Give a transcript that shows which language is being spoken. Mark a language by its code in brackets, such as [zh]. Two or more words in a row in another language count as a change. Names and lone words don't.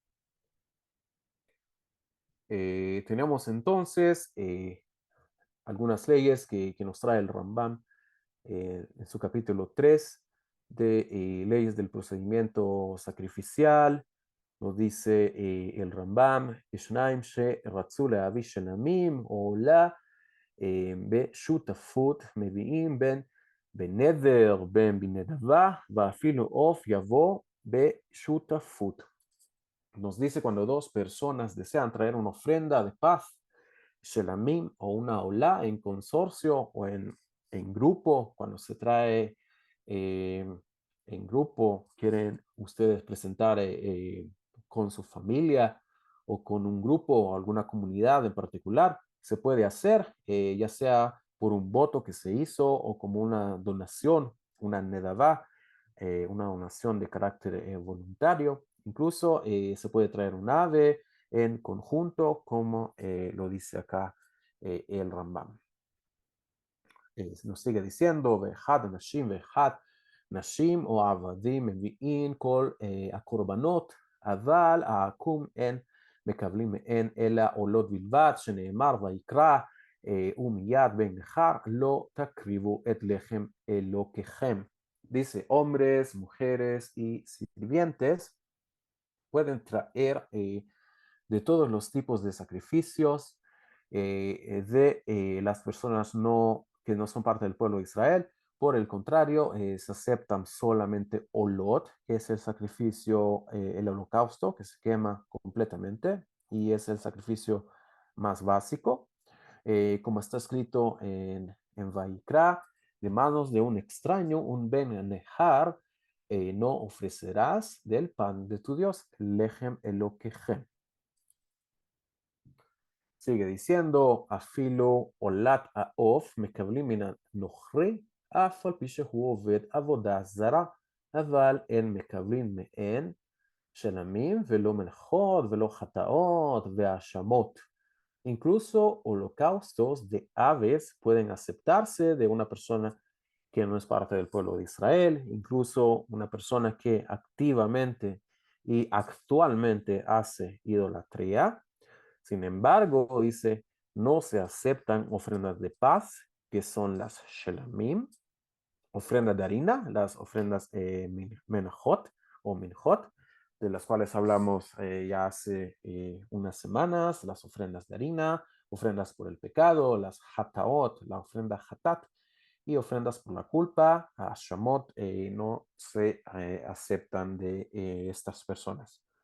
[es] Tenemos entonces algunas leyes que nos trae el Rambam en su capítulo 3 de leyes del procedimiento sacrificial. Nos dice el Rambam, [he] שניים שרצו להביא שלמים או עולה בשותפות מביאים בין בנדר בין בנדבה ואפילו עוף יבוא בשותפות. [es] Nos dice cuando dos personas desean traer una ofrenda de paz, shelamim o una olá en consorcio o en grupo, cuando se trae eh, en grupo, quieren ustedes presentar con su familia o con un grupo o alguna comunidad en particular, se puede hacer, ya sea por un voto que se hizo o como una donación, una nedavá, una donación de carácter voluntario. Incluso se puede traer un ave en conjunto, como lo dice acá el Rambam. Nos sigue diciendo, [he] ואחד אנשים ואחד נשים או עבדים מביאים כל הקורבנות, אבל העקום אין מקבלים מהן אלא עולות בלבד, שנאמר ויקרא ומיד בן נכר לא תקריבו את לחם אלוקיכם. [es] Dice, hombres, mujeres y sirvientes pueden traer de todos los tipos de sacrificios de las personas que no son parte del pueblo de Israel. Por el contrario, se aceptan solamente olot, que es el sacrificio, el holocausto, que se quema completamente, y es el sacrificio más básico, como está escrito en Vaikra, de manos de un extraño, un [he] בן נכר, [es] no ofrecerás del pan de tu Dios, [he] לחם אלוקיכם. [es] Sigue diciendo, [he] אפילו עולת העוף מקבלים מן הנוכרי, אף על פי שהוא עובד עבודה זרה, אבל אין מקבלים מהן שלמים ולא מנחות ולא חטאות והאשמות. [es] Incluso holocaustos de aves pueden aceptarse de una persona que no es parte del pueblo de Israel, incluso una persona que activamente y actualmente hace idolatría. Sin embargo, dice, no se aceptan ofrendas de paz, que son las shelamim, ofrendas de harina, las ofrendas menajot o minjot, de las cuales hablamos ya hace unas semanas, las ofrendas de harina, ofrendas por el pecado, las hataot, la ofrenda hatat, y ofrendas por la culpa, ashamot, no se aceptan de estas personas.